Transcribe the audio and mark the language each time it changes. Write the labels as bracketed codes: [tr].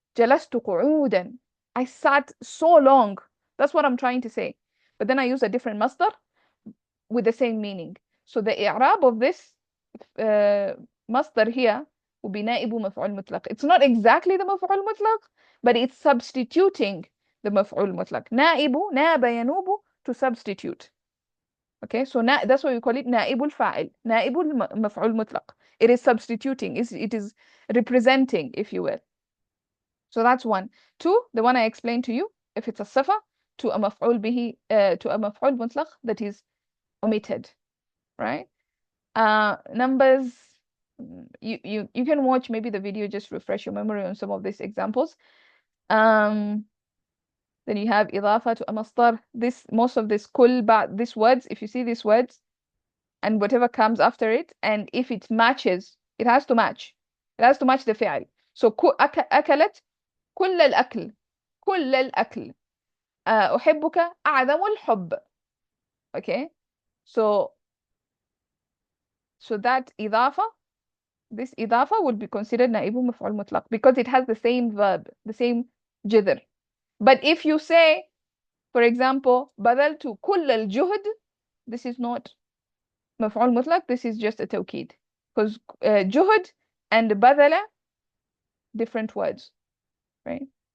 [ar] جلست قعودا. [en] I sat so long. That's what I'm trying to say. But then I use a different masdar with the same meaning. So the i'rab of this masdar here will be نائب مفعول مطلق. It's not exactly the مفعول مطلق, but it's substituting the مفعول مطلق. [ar] نائب, ناب ينوب, [en] to substitute. Okay, so that's why we call it نائب الفاعل. [ar] نائب المفعول مطلق. [en] It is substituting. It is representing, if you will. So that's one. 2, the one I explained to you, if it's a sifa to a مفعول به, to a مفعول مطلق that is omitted, right? Numbers, you can watch maybe the video, just refresh your memory on some of these examples. Then you have إضافة to a masdar. Most of this these words, if you see these words and whatever comes after it, and if it matches, it has to match. It has to match the فعل. [ar] So أكلت كل الأكل. كل الأكل. أحبك أعظم الحب. [en] Okay, so that إضافة, this إضافة would be considered نائب مفعول مطلق because it has the same verb, the same جذر. But if you say, for example, [ar] بذلت كل الجهد, [en] this is not مفعول مطلق, this is just a توكيد, because جهد and بذل, different words, right?